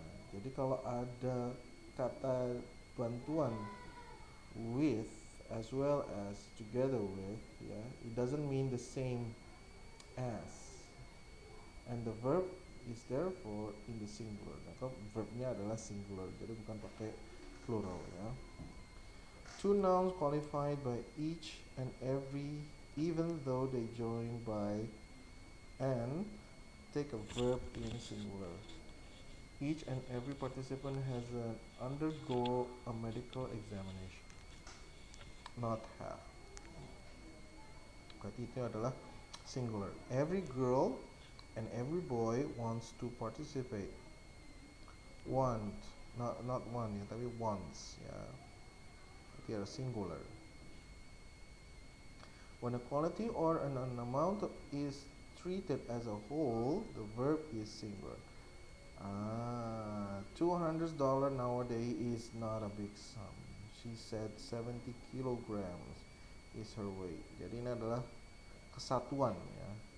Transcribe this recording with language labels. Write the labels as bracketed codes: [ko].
[id] Jadi kalau ada kata bantuan [en] with as well as together with, ya, it doesn't mean the same as, and the verb is therefore in the singular. [id] Maka verbnya adalah singular, jadi bukan pakai plural, ya. [en] Two nouns qualified by each and every, even though they join by and, take a verb in singular. Each and every participant has to undergo a medical examination, not have. [id] Berarti itu adalah singular. [en] Every girl and every boy wants to participate. [id] Want, not one ya, tapi wants ya. Berarti ada singular. [en] When a quality or an amount is treated as a whole, the verb is singular. $200 nowadays is not a big sum. She said 70 kilograms is her weight. [id] Jadi ini adalah kesatuan ya.